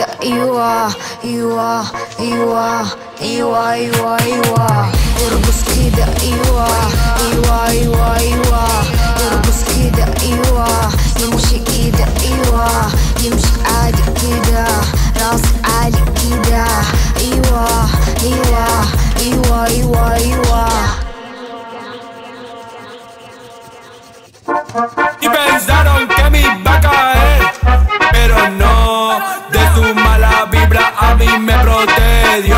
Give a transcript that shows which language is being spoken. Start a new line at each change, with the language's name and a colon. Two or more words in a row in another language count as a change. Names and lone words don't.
Arabic: ايوه ايوه ايوه ايوه ايوه ايوه يرقص كده. ايوه ايوه ايوه ايوه يرقص كده. ايوه يمشي كده. ايوه يمشي عادي كده راس عالي كده. ايوه ايوه ايوه ايوه ايوه.
Spanish: Y pensaron que me iba a caer, pero no, de su mala vibra a mí me protegió.